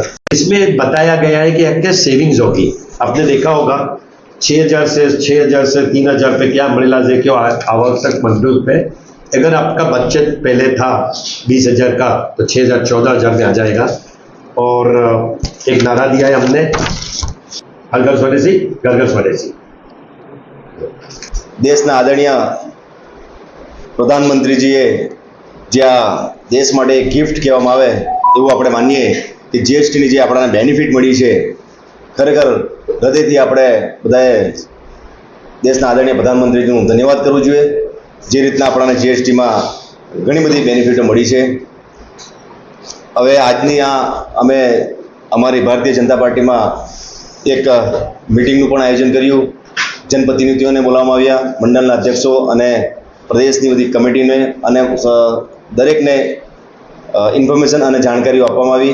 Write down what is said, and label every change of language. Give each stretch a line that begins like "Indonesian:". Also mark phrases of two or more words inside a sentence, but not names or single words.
Hindi: इसमें बताया गया है कि क्या सेविंग्स होगी। आपने देखा होगा 6,000 से 3,000 पे क्या अम्ब्रेलाज है, क्यों आवश्यक मजदूर पे अगर आपका बचत पहले था 20,000 का तो 6,000 14,000 में आ जाएगा। और एक नारा दिया है हमने, हर घर स्वदेशी, घर घर स्वदेशी।
Gujarati: દેશના આદરણીય પ્રધાનમંત્રીજીએ જ્યા દેશ માટે ગિફ્ટ કહેવામાં આવે એવું આપણે માનીએ કે જીએસટી જે આપણને બેનિફિટ મળી છે, ખરેખર હૃદયથી આપણે બધાએ દેશના આદરણીય પ્રધાનમંત્રીજીનું ધન્યવાદ કરવો જોઈએ। જે રીતના આપણને જીએસટી માં ઘણી બધી બેનિફિટો મળી છે। હવે આજની આ અમે અમારી ભારતીય જનતા પાર્ટીમાં એક મિટિંગનું પણ આયોજન કર્યું. જનપ્રતિનિધિઓને બોલાવવામાં આવ્યા, મંડળના અધ્યક્ષો અને પ્રદેશની બધી કમિટીને અને દરેકને ઇન્ફોર્મેશન અને જાણકારીઓ આપવામાં આવી.